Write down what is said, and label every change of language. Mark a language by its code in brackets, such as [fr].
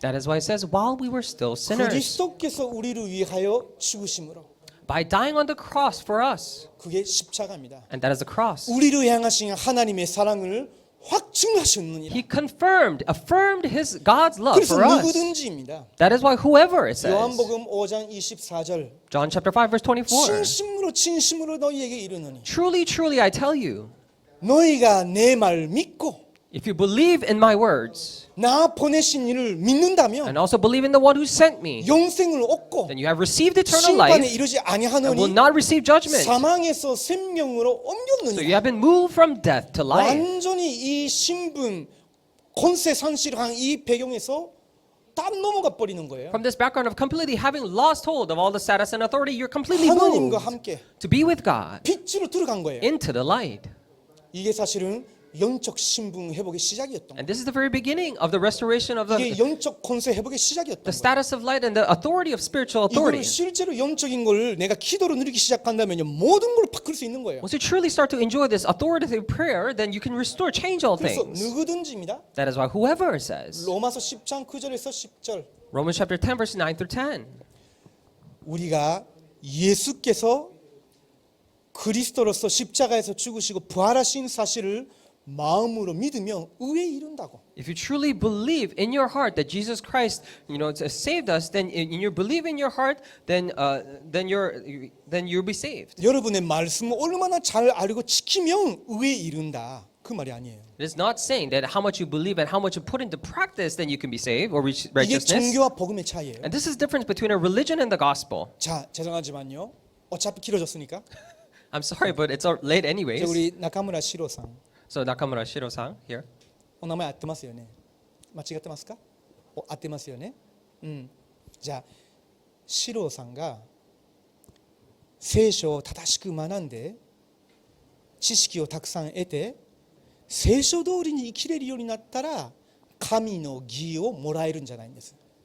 [en] That is why it says, while we were still sinners, [ko] 그리스도께서 우리를 위하여 죽으심으로 [en] by dying on the cross for us, [ko] 그게 십자가입니다. [en] and that is the cross. [ko] 우리를 향하신 하나님의 사랑을 확증하셨느니라. [en] He affirmed God's love [ko] 그래서 [en] for us. [ko] 누구든지입니다. [en] That is why whoever it says. [ko] 요한복음 5장 24절 [en] John chapter 5 verse 24. [ko] 진심으로 너희에게 이르노니 [en] Truly, truly, I tell you, [ko] 너희가 내 말 믿고 [en] if you believe in my words [ko] 나 보내신 이를 믿는다면 [en] and also believe in the one who sent me, [ko] 영생을 얻고 [en] then you have received eternal [ko] 심판에 [en] life [ko] 이르지 [en] and will [ko] 아니하노니 [en] not receive judgment. [ko] 사망에서 생명으로 [en] So [ko] 옮겼느니라. [en] you have been moved from death to life. [ko] 완전히 이 신분 권세 상실한 이 배경에서 딱 넘어가 버리는 거예요. [en] From this background of completely having lost hold of all the status and authority, you're completely [ko] 하나님과 [en] moved [ko] 함께 [en] to be with God [ko] 빛으로 들어간 거예요. [en] into the light. [ko] 이게 사실은 영적 신분 회복의 시작이었던 거예요. [en] And this is the very beginning of the restoration of [ko] 이게 [en] the [ko] 영적 권세 회복의 시작이었던 거예요. [en] status of light and the authority of spiritual [ko] 이걸 실제로 영적인 걸 내가 기도로 누리기 시작한다면요 모든 걸 바꿀 수 있는 거예요. [en] Once you truly start to enjoy this authoritative prayer, then you can restore, change all [ko] 그래서 [en] things. [ko] 누구든지입니다. [en] That is why whoever says, [ko] 로마서 10장 9절에서 10절 [en] Romans chapter 10 verse 9 through 10. [ko] 우리가 예수께서 그리스도로서 십자가에서 죽으시고 부활하신 사실을 마음으로 믿으면 의에 이른다고. [en] If you truly believe in your heart that Jesus Christ, saved us, then in your believe in your heart, then you'll be saved. [ko] 여러분의 말씀을 얼마나 잘 알고 지키면 의에 이른다. 그 말이 아니에요. [en] It is not saying that how much you believe and how much you put into practice, then you can be saved or reach [ko] 이게 [en] righteousness. [ko] 종교와 복음의 차이예요. [en] And this is the difference between a religion and the gospel. [ko] 자, 죄송하지만요. 어차피 길어졌으니까. [en] I'm sorry, but it's late [ko] 저 [en] anyways. [ko] 우리 나카무라 시로상. [en] So Nakamura Shiro-san here. [ja] お名前合ってますよね。間違ってますか？合ってますよね。じゃあシロさんが聖書を正しく学んで知識をたくさん得て聖書通りに生きれるようになったら神の義をもらえるんじゃないんです。